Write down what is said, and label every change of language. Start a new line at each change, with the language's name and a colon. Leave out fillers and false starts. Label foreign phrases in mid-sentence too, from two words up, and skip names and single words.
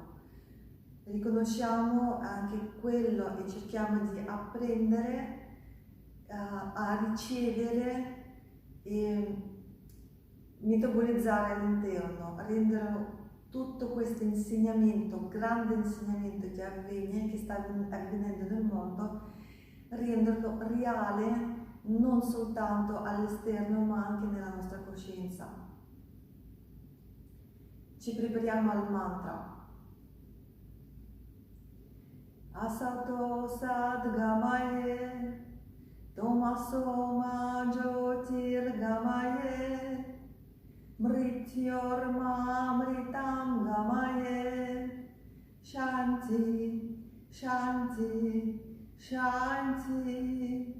Italian: Riconosciamo anche quello e cerchiamo di apprendere a ricevere e metabolizzare all'interno, rendere tutto questo insegnamento, grande insegnamento che sta avvenendo nel mondo, renderlo reale non soltanto all'esterno ma anche nella nostra coscienza. Ci prepariamo al mantra.
Sanskrit: Asato sadgamaye Tomaso ma jyotirgamaye Mrityorma mritam gamaye Shanti, Shanti, Shanti.